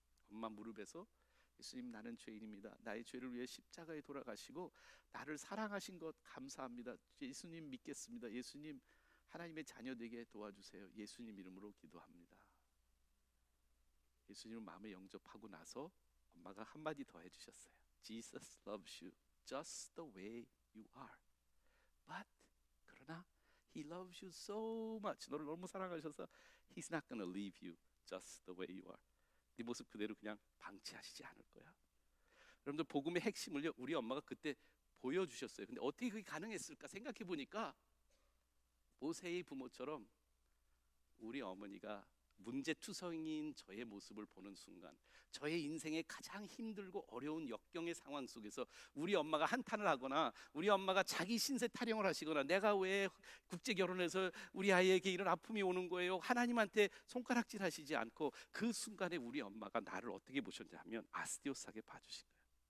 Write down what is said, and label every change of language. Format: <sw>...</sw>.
<ko>엄마 무릎에서 예수님, 나는 죄인입니다. 나의 죄를 위해 십자가에 돌아가시고 나를 사랑하신 것 감사합니다. 예수님 믿겠습니다. 예수님, 하나님의 자녀 되게 도와주세요. 예수님 이름으로 기도합니다. 예수님을 마음에 영접하고 나서 엄마가 한마디 더 해주셨어요.</ko> <en>Jesus loves you just the way you are. But</en> <ko>그러나</ko> <en>He loves you so much.</en> <ko>너를 너무 사랑하셔서</ko> <en>He's not gonna leave you just the way you are.</en> <ko>네 모습 그대로 그냥 방치하시지 않을 거야. 여러분들, 복음의 핵심을요, 우리 엄마가 그때 보여주셨어요. 근데 어떻게 그게 가능했을까 생각해 보니까 모세의 부모처럼 우리 어머니가 문제투성이인 저의 모습을 보는 순간, 저의 인생의 가장 힘들고 어려운 역경의 상황 속에서 우리 엄마가 한탄을 하거나 우리 엄마가 자기 신세 타령을 하시거나 내가 왜 국제 결혼해서 우리 아이에게 이런 아픔이 오는 거예요, 하나님한테 손가락질 하시지 않고, 그 순간에 우리 엄마가 나를 어떻게 보셨냐면 아스티오스하게 봐주신 거예요.</ko>